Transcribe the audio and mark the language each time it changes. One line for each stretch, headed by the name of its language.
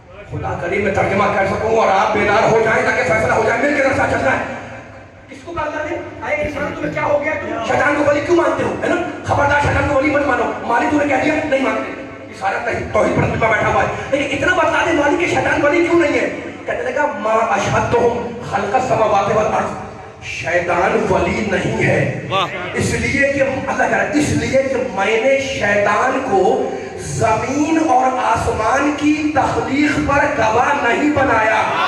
Urdu: خدا کریم میں ترجمہ کر سکوں اور آپ بیدار ہو جائیں تاکہ فیصلہ ہو جائے. مل کے رفتہ چلنا ہے. کس کو کہا نے اے انسان تمہیں کیا ہو گیا؟ تم شیطان کو ولی کیوں مانتے ہو؟ ہے نا. خبردار شیطان کو ولی مت مانو. مالک تو نے کہہ دیا نہیں مانتے. یہ سارا توحید پر طبقہ بیٹھا ہوا ہے. لیکن اتنا بتا دے مالک کہ شیطان ولی کیوں نہیں ہے. کہنے لگا
Arabic: ما اشہدتہم خلق السماوات والارض.
Urdu: شیطان ولی نہیں ہے اس لیے کہ اللہ کہہ رہا ہے اس لیے کہ میں نے شیطان کو زمین اور آسمان کی تخلیق پر گواہ نہیں بنایا.